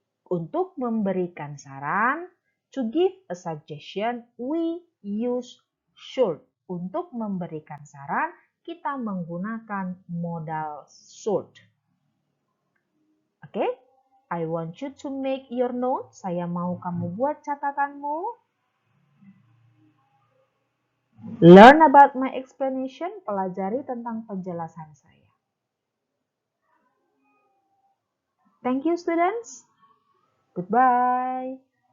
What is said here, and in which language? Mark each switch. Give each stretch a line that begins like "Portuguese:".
Indonesian: Untuk memberikan saran,
English: to give a suggestion, we use should.
Indonesian: Untuk memberikan saran, kita menggunakan modal should. Oke?
English: I want you to make your note.
Indonesian: Saya mau kamu buat catatanmu.
English: Learn about my explanation.
Indonesian: Pelajari tentang penjelasan saya.
English: Thank you, students. Goodbye.